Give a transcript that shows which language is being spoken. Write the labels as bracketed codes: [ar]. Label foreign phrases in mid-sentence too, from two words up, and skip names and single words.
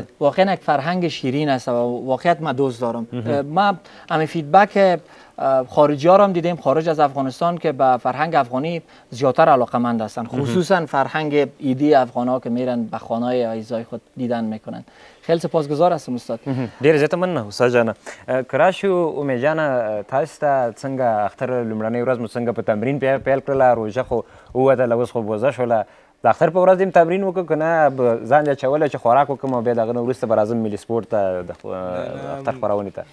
[fa] واقعا یک فرهنگ شیرین است و واقعیت من دوست دارم. ما همین فیدبک خارجی ها رو هم دیدیم خارج از افغانستان که به فرهنگ افغانی زیادتر علاقمند هستن خصوصا فرهنگ ایدی افغان ها که میرن به خانه عزیزای خود دیدن میکنن. خیلی سپاسگزار هستم استاد. [ps] ډیر زیاته مننه استاد جان. کراشو امید جان تاسو ته څنګه اختر لومړنۍ ورځ مو څنګه په تمرین پیل کړله روژه خو ووتله اوس خو بوزه شوله د اختر په ورځ هم تمرین وکړو که نه ځان دې اچولی چې خوراک وکړم او بیا د هغه نه وروسته به راځم ملي سپورټ ته د اختر خپرونې ته